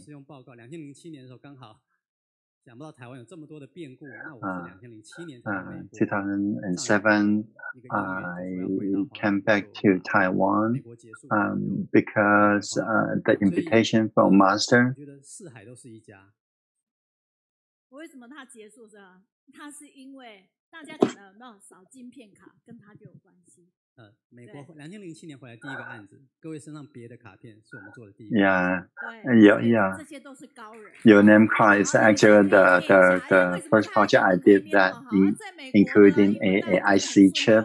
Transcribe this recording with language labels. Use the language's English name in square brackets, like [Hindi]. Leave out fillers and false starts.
[Chinese] 是用报告，2007年的时候刚好。想不到台湾有这么多的变故，那我是2007年才来美国。 [English] 2007, I came back to Taiwan because the invitation from Master. [Chinese] 我觉得四海都是一家。为什么它结束是吧？它是因为大家可能有没有扫晶片卡，跟它就有关系。美国2007年回来第一个案子，各位身上别的卡片是我们做的第一个。 Yeah, 这些都是高人。 [English] Your name card is actually the first project I did that including a IC chip.